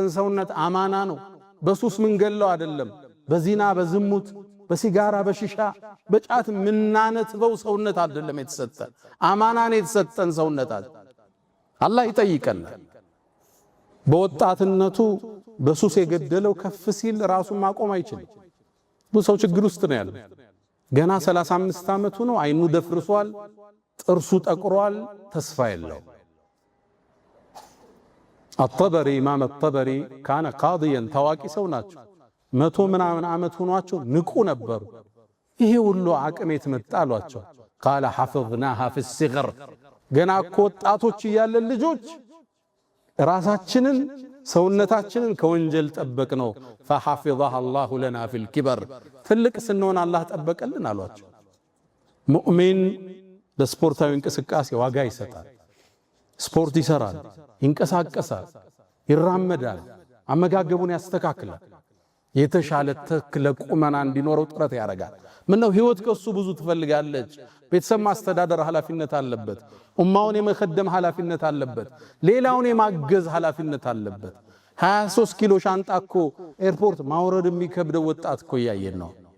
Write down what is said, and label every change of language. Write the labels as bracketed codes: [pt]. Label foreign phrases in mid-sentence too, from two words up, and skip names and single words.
[am] ሰውነት አማና ነው። በሱስ ምን ገለው አይደለም። በዚና በዝሙት በሲጋራ በሽሻ በጫት ምናነትበው ሰውነት አይደለም የተሰጠን። አማናን የተሰጠን ሰውነት አላህ ይጠይቀናል። በወጣትነቱ በሱስ የገደለው ከፍ ሲል ራሱን ማቆም አይችልም። ብዙ ሰው ችግር ውስጥ ነው ያለው። ገና 35 ዓመቱ ነው። አይኑ ደፍርሷል፣ ጥርሱ ጠቁሯል፣ ተስፋ የለው። الطبري ኢማም الطبري [ar] كان قاضيا [am] ታዋቂ ሰው ናቸው። 100 ምናምን ዓመት ሆኗቸው ንቁ ነበሩ። ይሄ ሁሉ አቅም የትመጣ አሏቸው። [ar] قال حفظناها في [am] الصغر ገና እኮ ወጣቶች እያለን ልጆች ራሳችንን ሰውነታችንን ከወንጀል ጠበቅ ነው። [ar] فحفظها الله لنا في الكبر [am] ትልቅ ስንሆን አላህ ጠበቀልን አሏቸው። ሙእሚን ለስፖርታዊ እንቅስቃሴ ዋጋ ይሰጣል። ስፖርት ይሰራል፣ ይንቀሳቀሳል፣ ይራመዳል፣ አመጋገቡን ያስተካክላል፣ የተሻለ ተክለ ቁመና እንዲኖረው ጥረት ያደርጋል። ምነው ህይወት ከሱ ብዙ ትፈልጋለች። ቤተሰብ ማስተዳደር ኃላፊነት አለበት። ኡማውን የመخدም ኃላፊነት አለበት። ሌላውን የማገዝ ኃላፊነት አለበት። 23 ኪሎ ሻንጣ እኮ ኤርፖርት ማውረድ የሚከብደው ወጣት እኮ ያየን ነው።